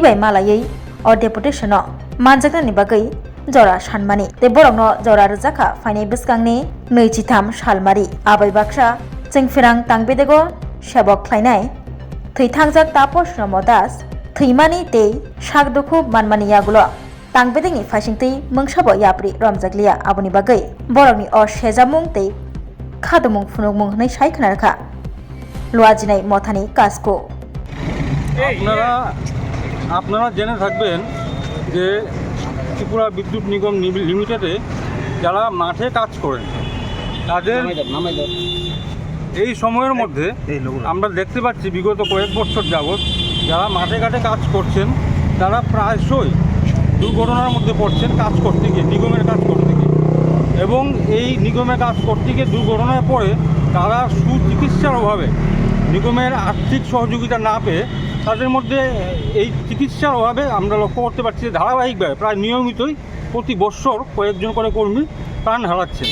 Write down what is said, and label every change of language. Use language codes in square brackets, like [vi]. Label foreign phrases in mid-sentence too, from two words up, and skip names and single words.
[trp] by Malayai or deputation Manjaka Nibagai Jora Shanmani the Borongno Jora Zaka Fine Biskangni Nuichitam Shalmari Abai Baksha Jengfirang Tangbedego Shabok Klainai Thitangjak Tapos Nomodas Thimani Te Shagdoku Manmani Yagulo Tangbedingi Fashingti Mungshabo Yapri Ramzaglia Abuni Bagai Borongni or Shezamung Te Khadamung Funumung Nei Shaikanarka Luajinai Mothani Kasko [bn] আপনারা জেনে থাকবেন যে ত্রিপুরা বিদ্যুৎ নিগম লিমিটেডে যারা মাঠে কাজ করেন তাদের এই সময়ের মধ্যে আমরা দেখতে পাচ্ছি বিগত কয়েক বছর যাবৎ যারা মাঠে ঘাটে কাজ করছেন তারা প্রায়শই দুর্ঘটনার মধ্যে পড়ছেন কাজ করতে গিয়ে নিগমের কাজ করতে গিয়ে এবং এই নিগমের কাজ করতে গিয়ে দুর্ঘটনায় পড়ে তারা সুচিকিৎসার অভাবে নিগমের আর্থিক সহযোগিতা না পেয়ে তাদের মধ্যে এই চিকিৎসার অভাবে আমরা লক্ষ্য করতে পারছি যে ধারাবাহিকভাবে প্রায় নিয়মিতই প্রতি বছর কয়েকজন করে কর্মী প্রাণ হারাচ্ছেন।